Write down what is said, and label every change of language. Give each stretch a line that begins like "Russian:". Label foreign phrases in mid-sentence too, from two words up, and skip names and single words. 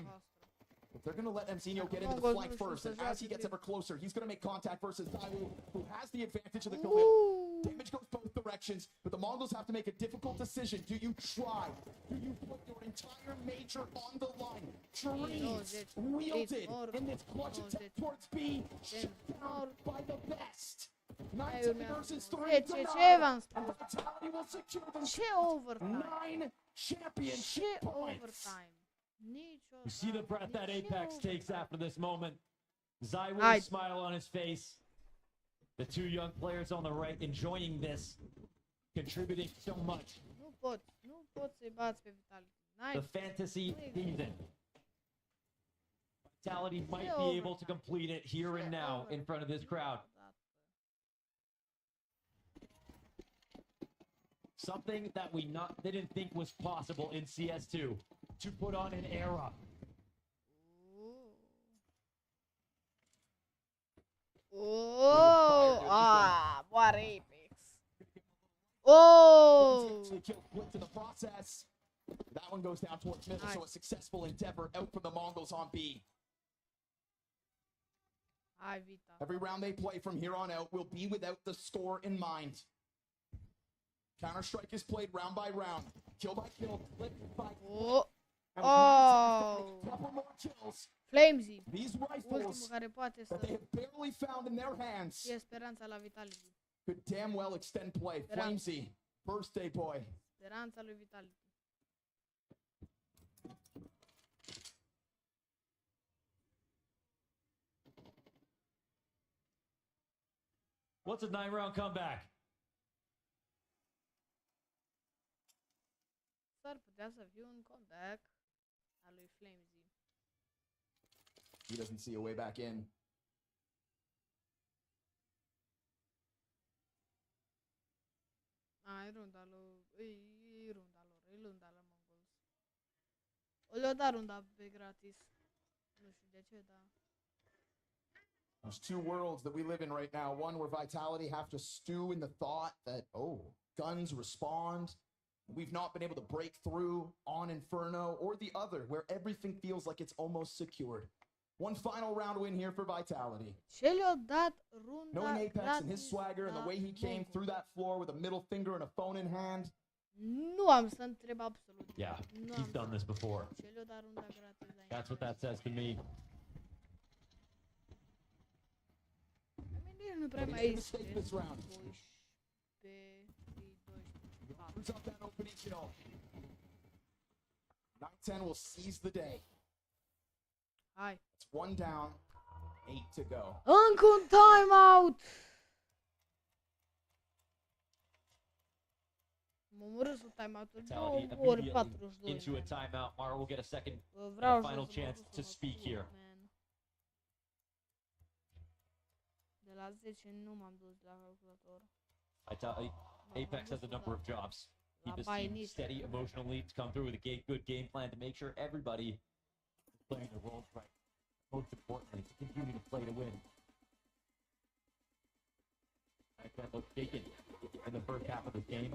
English: But they're going to let Mzinho get into the flank first, and as he gets ever closer, he's going to make contact versus Daiwu, who has the advantage of the Khalil. Damage goes both directions, but the Mongols have to make a difficult decision. Do you try? Do you put your entire major on the line? Dreams wielded in this clutch attempt towards B, shut down by the best. 9 versus 3
Romanian: Ce v-am spus?
English: Vitality will secure
Romanian: Ce overtime?
English: 9 championship
Romanian: Ce
English: points.
Romanian: overtime?
English: You see the breath that Apex takes after this moment. Zaiwu smile on his face. The two young players on the right enjoying this, contributing so much.
Romanian: Nu pot să-i bați pe Vitality.
English: The fantasy season. Vitality might be able to complete it here and now in front of this crowd. Something that we didn't think was possible in CS2, to put on an era.
Romanian: Moare Apex.
English: Oh! To the process. That one goes down towards middle, so a successful endeavor out for the Mongols on B. Every round they play from here on out will be without the score in mind. Counter-Strike is played round by round. Kill by kill, flip by flip. Couple more kills. Flamesy. These rifles
Romanian: care poate
English: that they have barely found in their hands
Romanian: fie speranța la Vitality.
English: could damn well extend play. Flamesy, birthday boy.
Romanian: Speranța lui Vitality.
English: What's a 9-round comeback?
Romanian: S-ar putea să fie un comeback al lui Flamesy.
English: He doesn't see a way back in.
Romanian: E runda la Mongols. Le-o dat runda pe gratis. Nu știu de ce, dar...
English: There's two worlds that we live in right now. One where Vitality have to stew in the thought that, oh, guns respond. We've not been able to break through on Inferno, or the other, where everything feels like it's almost secured. One final round win here for Vitality.
Romanian: Ce le-o dat runda
English: Knowing Apex
Romanian: gratis
English: and his swagger and the way he came through that floor with a middle finger and a phone in hand.
Romanian: Nu am să întreb absolut.
English: Yeah, he's done this before.
Romanian: Ce le-o dat runda gratis aici.
English: That's what that says to me.
Romanian: Nu prea mai este. 12.
English: Opens up that opening kill. 9-10 will seize the day.
Romanian: Hai.
English: It's 1 down, 8 to go.
Romanian: Încă un timeout! M-a omorât cu timeout-ul 2 ori 42.
English: Into a timeout. Mara will get a second, final chance to speak here.
Romanian: De la 10 nu m-am dus la calculator.
English: Apex has a number of jobs. Keep his team steady emotionally, to come through with a good game plan to make sure everybody is playing their roles right. Most importantly, to continue to play to win. That looked shaken in the first half of the game.